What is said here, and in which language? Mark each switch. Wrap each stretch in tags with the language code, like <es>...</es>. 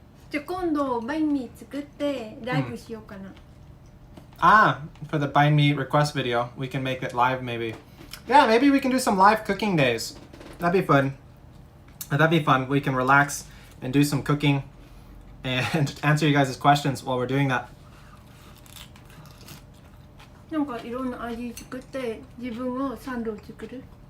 <ja>じゃあ今度バインミー作ってライブしようかな。</ja> <en>Ah, for the Bind Me request video, we can make it live maybe. Yeah, maybe we can do some live cooking days. That'd be fun. That'd be fun. We can relax and do some cooking and answer you guys' questions while we're doing that.</en> <ja>なんかいろんな味作って自分をサンドを作る。</ja>